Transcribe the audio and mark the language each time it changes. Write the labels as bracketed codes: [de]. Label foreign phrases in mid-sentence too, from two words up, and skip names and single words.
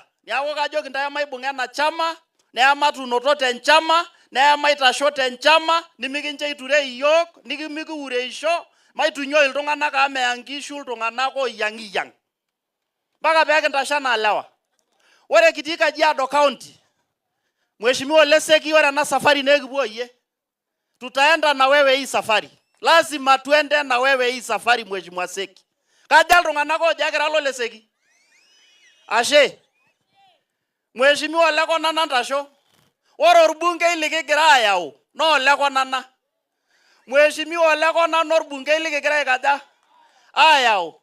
[mas] Neeku kajoki ntae maibung'a ena chama, neematunoto tenchama, neemaitasho tenchama, nimikincho iture iyiok, nimikiureisho, maitunyoi iltung'anak amu meya nkishu iltung'anak oyiang'iyang'. Mpaka peekintasho enaa lewa. Ore kitii Kajiado County, Mheshimiwa Ole Seki, ore ena safari nekipuo yie. [sw] Tutaenda na wewe hii safari. Lazima tuende na wewe hii safari Mheshimiwa Seki. [mas] Kaja iltung'anak ojo egira Ole Seki. Ashe. Mheshimiwa Ole Konana ntasho. Ore orbungei likigira ayau naa Ole Konana. Mheshimiwa Ole Konana orbungei likigira aikaja ayau.